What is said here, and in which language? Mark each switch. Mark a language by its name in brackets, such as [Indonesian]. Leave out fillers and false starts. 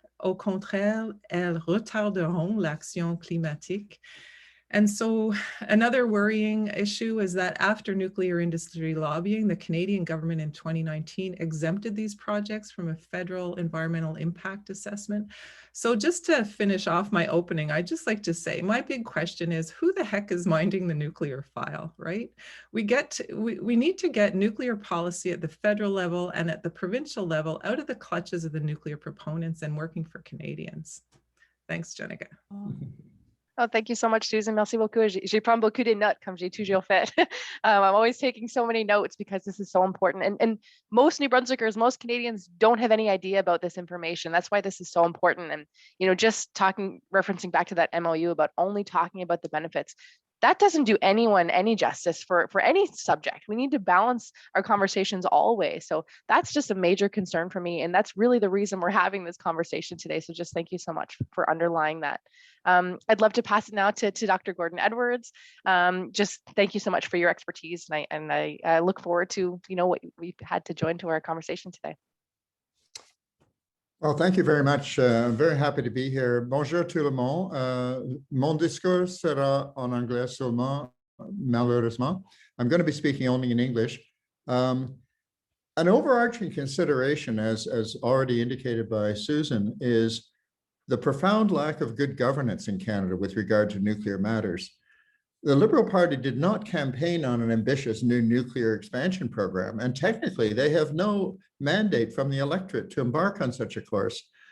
[French] Au contraire, elles retarderont l'action climatique. [English] And so another worrying issue is that after nuclear industry lobbying, the Canadian government in 2019 exempted these projects from a federal environmental impact assessment. So just to finish off my opening, I'd just like to say, my big question is, who the heck is minding the nuclear file, right? We need to get nuclear policy at the federal level and at the provincial level out of the clutches of the nuclear proponents and working for Canadians. Thanks, Jenica. Oh, thank you so much, Susan. [French] Merci beaucoup. Je prends beaucoup de notes, comme j'ai toujours fait. [English] I'm always taking so many notes because this is so important. And most New Brunswickers, most Canadians don't have any idea about this information. That's why this is so important. And, you know, just referencing back to that MOU about only talking about the benefits, that doesn't do anyone any justice for any subject. We need to balance our conversations always. So that's just a major concern for me. And that's really the reason we're having this conversation today. So just thank you so much for underlying that. I'd love to pass it now to Dr. Gordon Edwards. Just thank you so much for your expertise. And I look forward to, you know, what we've had to join to our conversation today. Well, thank you very much. I'm very happy to be here. [French] Bonjour tout le monde. Mon discours sera en anglais seulement, malheureusement. [English] I'm going to be speaking only in English. An overarching consideration, as already indicated by Susan, is the profound lack of good governance in Canada with regard to nuclear matters. The Liberal Party did not campaign on an ambitious new nuclear expansion program, and technically they have no mandate from the electorate to embark on such a course.